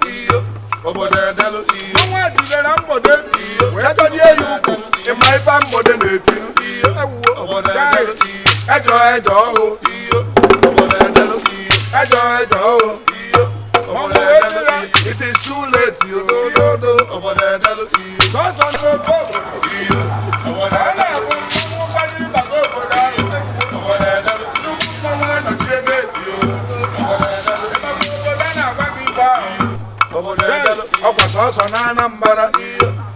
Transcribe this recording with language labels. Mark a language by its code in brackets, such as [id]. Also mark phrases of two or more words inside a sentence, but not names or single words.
[ig] Iyo. Obodo edelu. Iyo. Mmanwụ a jidere Mgbode. Iyo. Ya dọlie ya ukwu. Ị ma ife Mgbode na-etinu. Iyo. Ewuwo. Obodo edelu. Iyo. Ejọ ejọ ọhụ. Iyo. Obodo edelu. Iyo. Ejọ ejọ ọhụ. Iyo. Obodo edelu. Iyo. [en] It is too late. [ig] Iyo. Obodo edelu. Iyo. Sọsọ ndị ofe obodo. Iyo. Obodo edelu. A na-ekwu mmanwụ gbara ịbata obodo ahụ. Obodo edelu. Nnukwu mmanwụ anọchi ebe eti. Iyo. Obodo edelu. Obodo a na-agwa gị ibe ahụ. Obodo edelu. Ọkwa sọsọ na Anambra. Iyo.